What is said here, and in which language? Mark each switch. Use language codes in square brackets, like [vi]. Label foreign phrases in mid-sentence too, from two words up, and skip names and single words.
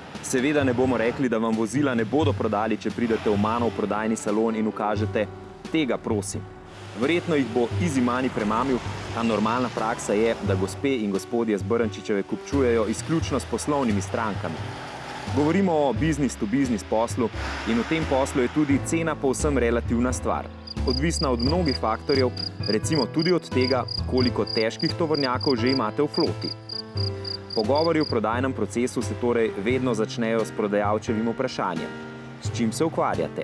[sl] Seveda ne bomo rekli, da vam vozila ne bodo prodali, če pridete v mano v prodajni salon in ukažete: tega prosim. Verjetno jih bo [en] easy money [sl] premamil, a normalna praksa je, da gospe in gospodje z Brnčičeve kupčujejo izključno s poslovnimi strankami. Govorimo o [en] business to business [sl] poslu in v tem poslu je tudi cena povsem relativna stvar. Odvisna od mnogih faktorjev, recimo tudi od tega, koliko težkih tovornjakov že imate v floti. Pogovori v prodajnem procesu se torej vedno začnejo s prodajalčevim vprašanjem: s čim se ukvarjate?